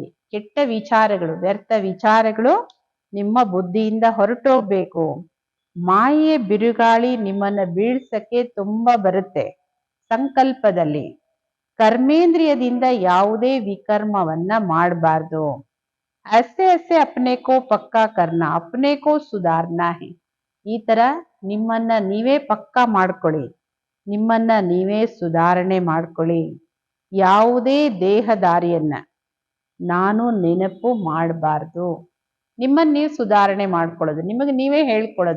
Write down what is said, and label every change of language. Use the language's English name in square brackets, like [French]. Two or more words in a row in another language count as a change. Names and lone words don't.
[Kannada] ಕೆಟ್ಟ ವಿಚಾರಗಳು, ವ್ಯರ್ಥ ವಿಚಾರಗಳು ನಿಮ್ಮ ಬುದ್ಧಿಯಿಂದ ಹೊರಟೋಗ್ಬೇಕು. ಮಾಯೆಯ ಬಿರುಗಾಳಿ ನಿಮ್ಮನ್ನ ಬೀಳ್ಸಕ್ಕೆ ತುಂಬಾ ಬರುತ್ತೆ. ಸಂಕಲ್ಪದಲ್ಲಿ ಕರ್ಮೇಂದ್ರಿಯದಿಂದ ಯಾವುದೇ ವಿಕರ್ಮವನ್ನ ಮಾಡಬಾರ್ದು. [Hindi] ऐसे ऐसे अपने को पक्का करना, अपने को सुधारना है. [Kannada] ಈ ತರ ನಿಮ್ಮನ್ನ ನೀವೇ ಪಕ್ಕಾ ಮಾಡ್ಕೊಳ್ಳಿ, ನಿಮ್ಮನ್ನ ನೀವೇ ಸುಧಾರಣೆ ಮಾಡ್ಕೊಳ್ಳಿ. ಯಾವುದೇ ದೇಹದಾರಿಯನ್ನ ನಾನು ನೆನಪು ಮಾಡಬಾರ್ದು. ನಿಮ್ಮನ್ನ ನೀವು ಸುಧಾರಣೆ ಮಾಡ್ಕೊಳ್ಳೋದು, ನಿಮಗೆ ನೀವೇ ಹೇಳ್ಕೊಳ್ಳೋದು.